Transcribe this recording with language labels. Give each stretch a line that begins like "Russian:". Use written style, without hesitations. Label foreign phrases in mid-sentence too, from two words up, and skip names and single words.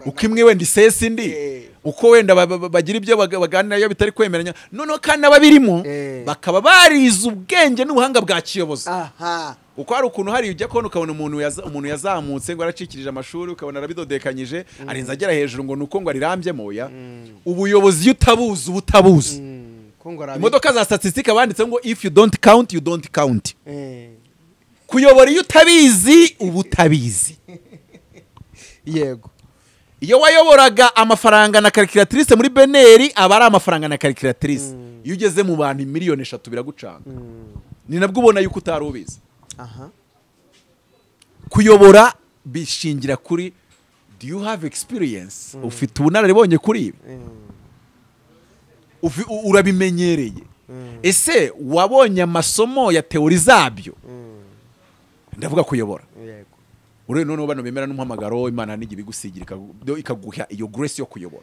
Kinyarwanda: uko imwe wenda isesa indi uko wenda bagira ibyo baganira iyo bitari kwemeranya noneho kandi ababirimo bakaba barize ubwenge n'ubuhanga bwa kiyobozi uko hari ukuntu hari ujya kubona ukabona umuntu yazamutse ngo aracikirije amashuri ukabona arabidodekanyije arinze agera hejuru ngo nuko ngo arirambyemo ya ubuyobozi iyo utabuzi ubutabuzi imodoka za statistique banditse ngo
English: if you don't count you don't count
Kinyarwanda: kuyobora iyo utabizi ubutabizi yego iyo wayoboraga amafaranga na calculatrice muri beneri aba ari amafaranga na calculatrice iyo ugeze mu bantu miliyoni 3 biragucanga ni nabwo ubona yuko utarubizi kuyobora bishingira kuri
English: do you have experience
Kinyarwanda: ufite ubunararibonye kuri ibi urabimenyereye ese wabonye amasomo ya teori zabyo ndavuga kuyobora ure none bano bemera n'umuhamagaro Imana nigi bigusigira ikaguha iyo grace yo kuyobora